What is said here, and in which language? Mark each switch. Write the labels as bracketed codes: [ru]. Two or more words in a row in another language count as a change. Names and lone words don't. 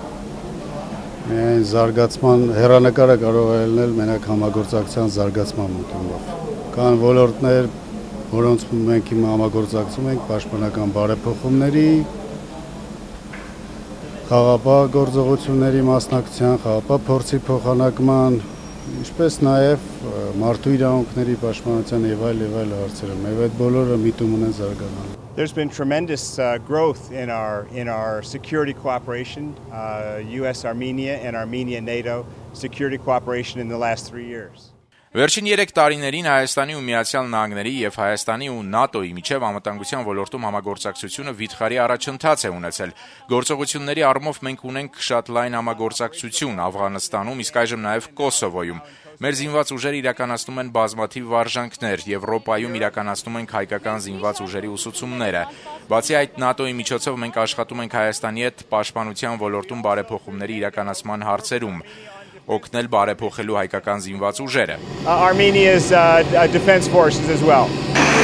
[hy] Զարգացման հեռանկարը կարող է լինել մենակ համագործակցության զարգացման մոտով։ Կան ոլորտներ, որոնց մենք հիմա համագործակցում ենք պաշտպանական բարեփոխումների, խաղաղապահ գործողությունների մասնակցության, խաղաղապահ փորձի փոխանակման, ինչպես նաև մարդու իրավունքների պաշտպանության եւ այլ հարցերում։ Եվ այդ բոլորը միտում ունեն զարգանալու։ [en] There's been tremendous growth in our security cooperation, US-Armenia and Armenia-NATO security cooperation in the last 3 years. [hy] Վերջին 3 տարիներին Հայաստանի ու Միացյալ Նահանգների եւ Հայաստանի ու ՆԱՏՕ-ի միջև անվտանգության ոլորտում համագործակցությունը վիթխարի առաջընթաց է ունեցել։ Գործողությունների առումով մենք ունենք շատ լայն համագործակցություն Աֆղանստանում, իսկ այժմ նաեւ Կոսովոյում։ Մեր զինված ուժերը իրականացնում են բազմաթիվ վարժանքներ, Եվրոպայում իրականացնում ենք հայկական զինված ուժերի ուսուցումները։ Բացի այդ, ՆԱՏՕ-ի միջոցով մենք աշխատում ենք Հայաստանի հետ պաշտպանության ոլորտում բարեփոխումների իրականացման հարցերում, օգնել բարեփոխելու հայկական զինված ուժերը։ [en] Armenia's defense forces as well.